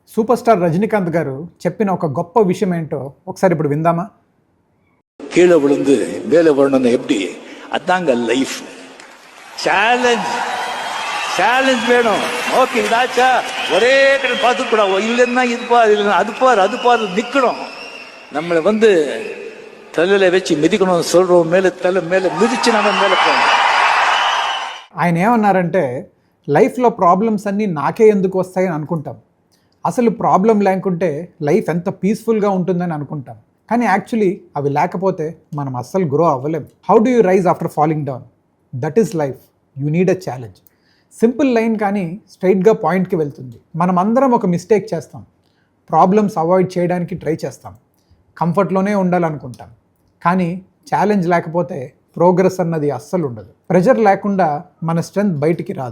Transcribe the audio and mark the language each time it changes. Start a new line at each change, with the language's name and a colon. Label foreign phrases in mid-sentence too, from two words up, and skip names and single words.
Telugu: సూపర్ స్టార్ రజనీకాంత్ గారు చెప్పిన ఒక గొప్ప విషయం ఏంటో ఒకసారి ఇప్పుడు విందామా?
Tamil: கீழே விழுந்து மேலே வரணும்னு எப்படி? அதாங்க லைஃப். சேலஞ்ச் சேலஞ்ச் வேணும். ஓகே, இதாச்சா ஒரே கடை பார்த்துக்கூடாது. இல்லைன்னா இது பாரு, இல்லைன்னா அது பாரு நிற்கணும். நம்மளை தலையில வச்சு மிதிக்கணும் சொல்றோம். தலை மேலே மிதிச்சு நம்ம மேலே போகணும்.
Telugu: ఆయన ఏమన్నారంటే, లైఫ్లో ప్రాబ్లమ్స్ అన్నీ నాకే ఎందుకు వస్తాయని అనుకుంటాం. అసలు ప్రాబ్లం లేకుంటే లైఫ్ ఎంత పీస్ఫుల్గా ఉంటుందని అనుకుంటాం. కానీ యాక్చువల్లీ అవి లేకపోతే మనం అస్సలు గ్రో అవ్వలేం.
English: How do you rise after falling down? That is life. You need a challenge.
Telugu: సింపుల్ లైన్ కానీ స్ట్రైట్గా పాయింట్కి వెళ్తుంది. మనం అందరం ఒక మిస్టేక్ చేస్తాం. ప్రాబ్లమ్స్ అవాయిడ్ చేయడానికి ట్రై చేస్తాం. కంఫర్ట్లోనే ఉండాలనుకుంటాం. కానీ ఛాలెంజ్ లేకపోతే ప్రోగ్రెస్ అన్నది అస్సలు ఉండదు. ప్రెషర్ లేకుండా మన స్ట్రెంగ్త్ బయటికి రాదు.